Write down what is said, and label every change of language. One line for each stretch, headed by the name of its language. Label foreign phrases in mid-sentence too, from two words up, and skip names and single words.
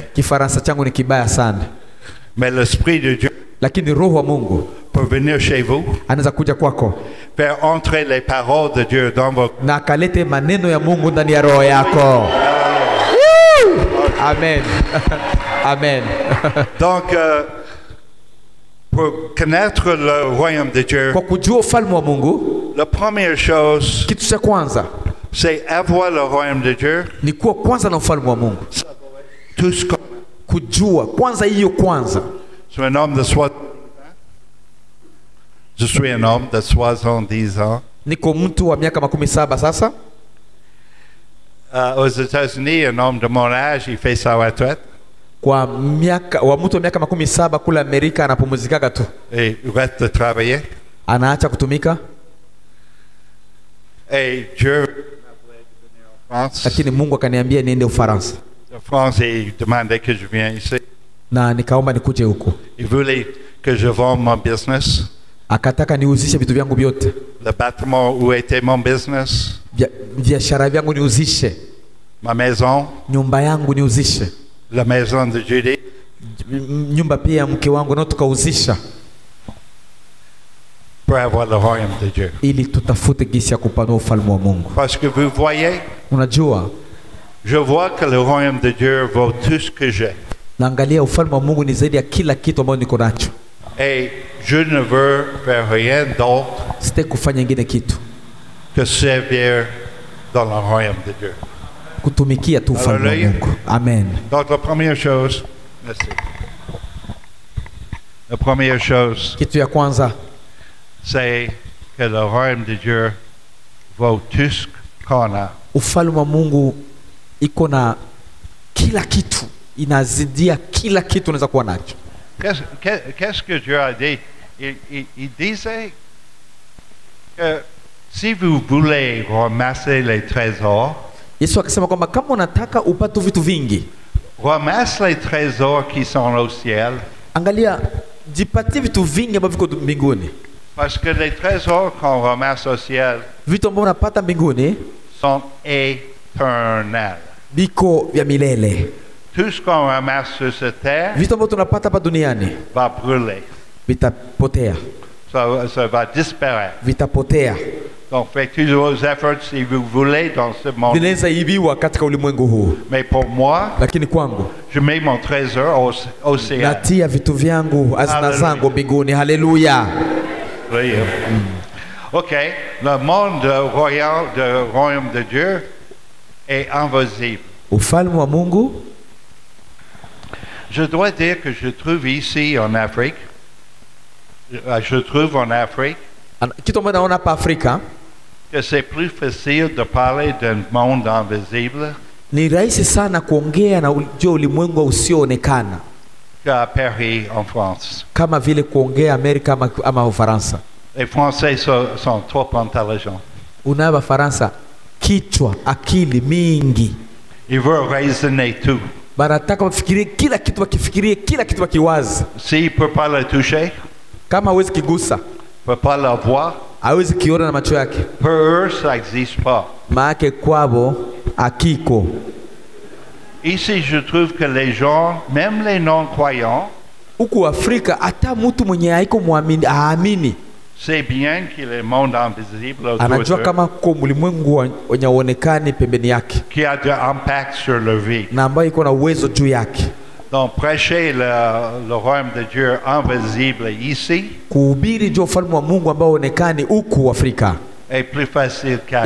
Swahili: Kifaransa changu ni kibaya sana,
French: Mais l'Esprit de Dieu
Swahili: lakini roho wa Mungu
French: pour venir chez vous,
Swahili: anaweza kuja kwako
French: faire entrer les paroles de Dieu dans vos...
Swahili: na akalete maneno ya Mungu ndani ya roho yako. Amen. Amen.
French: Donc, pour connaître le royaume de Dieu,
Swahili: Kwa kujua ufalme wa Mungu,
French: la première chose,
Swahili: kitu cha kwanza
French: c'est avoir le royaume de Dieu.
Swahili: ni kuwa kwanza na ufalme wa Mungu.
French: Tout ce qu'on...
Swahili: Kujua kwanza, hiyo kwanza.
French: Je suis un homme de 70 ans. Je suis un homme de 70 ans.
Swahili: Niko mtu wa miaka 17 sasa.
French: Aux États-Unis, un homme de mon âge, il fait sa retraite
Swahili: Kwa miaka wa mtu wa miaka 17 kule Amerika anapumzikaga tu,
French: et il reste de travailler.
Swahili: anaacha kutumika,
French: Et Dieu m'a appelé de venir en France.
Swahili: lakini Mungu akaniambia niende Ufaransa,
French: En France, et il demandait que je vienne ici.
Swahili: na nikaomba nikuje huko.
French: Il voulait que je vende mon business,
Swahili: Akataka niuzishe vitu vyangu vyote,
French: le bâtiment où était mon business,
Swahili: biashara vyangu niuzishe,
French: ma maison,
Swahili: nyumba yangu niuzishe,
French: la maison de Judy,
Swahili: nyumba pia ya mke wangu nao tukauzisha,
French: pour avoir le royaume de Dieu.
Swahili: ili tutafute gisi ya kupanua ufalme wa Mungu.
French: Parce que vous voyez,
Swahili: Unajua,
French: je vois que le royaume de Dieu vaut tout ce que j'ai.
Swahili: naangalia ufalme wa Mungu ni zaidi ya kila kitu ambacho niko nacho.
French: Et je ne veux faire rien d'autre
Swahili: Sitaki kufanya ingine kitu,
French: que servir dans le royaume de Dieu.
Swahili: kutumikia tu ufalme wa Hallelujah. Mungu. Amen.
French: Donc la première chose, merci. La première chose,
Swahili: Kitu ya kwanza
French: c'est que le royaume de Dieu vaut tout ce qu'on a.
Swahili: ufalme wa Mungu iko na kila kitu, inazidia kila kitu unaweza kuwa nacho.
French: Qu'est-ce que Dieu a dit? Il disait que si vous voulez ramasser les trésors,
Swahili: Yesu akasema kwamba kama unataka upate vitu vingi,
French: ramasse les trésors qui sont au ciel,
Swahili: angalia, jipatie vitu vingi ambavyo viko mbinguni.
French: parce que les trésors qu'on ramasse au ciel
Swahili: Vitu ambavyo unapata mbinguni
French: sont éternels.
Swahili: biko vya milele.
French: Tout ce qu'on ramasse sur cette terre
Swahili: Vitu ambavyo tunapata hapa duniani
French: va brûler.
Swahili: vitapotea,
French: Ça va disparaître.
Swahili: vitapotea,
French: Donc faites tous vos efforts si vous voulez dans ce monde.
Swahili: vinaweza ibiwa katika ulimwengu huu,
French: Mais pour moi,
Swahili: lakini kwangu
French: je mets mon trésor au ciel.
Swahili: natia vitu vyangu, hazina Hallelujah. zangu mbinguni. Haleluya.
French: Oui. Ok, le monde royal, le royaume de Dieu est invisible.
Swahili: Ufalme wa Mungu,
French: Je dois dire que je trouve ici en Afrique,
Swahili: kitu ambacho naona hapa Afrika
French: que c'est plus facile de parler d'un monde invisible
Swahili: ni rahisi sana kuongea na ujua ulimwengu usioonekana
French: qu'à Paris en France.
Swahili: kama vile kuongea Amerika ama Ufaransa.
French: Les Français sont trop intelligents.
Swahili: Unayo Wafaransa kichwa, akili mingi,
French: Ils veulent raisonner tout.
Swahili: banataka wafikirie kila kitu, wakifikirie kila kitu, wakiwazi.
French: S'ils ne peuvent pas le toucher,
Swahili: Kama hawezi kigusa,
French: ne peuvent pas le voir,
Swahili: hawezi kiona na macho yake,
French: pour eux, ça n'existe pas.
Swahili: maake kwabo akiko.
French: Ici, je trouve que les gens, même les non-croyants,
Swahili: Huku Afrika hata mtu mwenye haiko muamini aamini,
French: c'est bien qu'il y ait le monde invisible autour
Swahili: anajua
French: d'eux,
Swahili: kama kwa ulimwengu wenye uonekani pembeni yake
French: qui a de l'impact sur leur vie.
Swahili: na ambayo iko na uwezo juu yake.
French: Donc, prêcher le royaume de Dieu invisible ici
Swahili: Kuhubiri juu ufalme wa Mungu ambao uonekani huku Afrika
French: est plus facile qu'ailleurs.